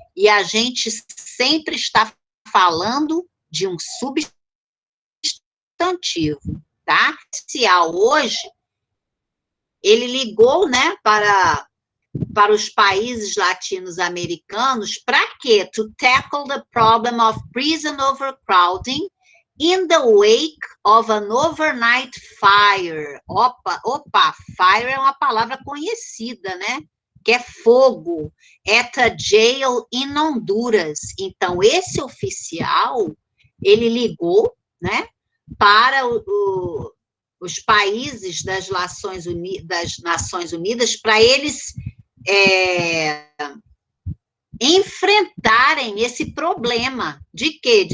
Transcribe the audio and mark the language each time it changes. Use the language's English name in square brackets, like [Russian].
[Portuguese] E a gente sempre está falando de um substantivo, tá? Hoje, ele ligou, né, para os países latino-americanos, para quê? [English] To tackle the problem of prison overcrowding in the wake of an overnight fire. [Portuguese] Opa, fire é uma palavra conhecida, né? Que é fogo, [English] at a jail in Honduras. [Portuguese] Então, esse oficial, ele ligou, né, para os países das Nações Unidas para eles enfrentarem esse problema de quê?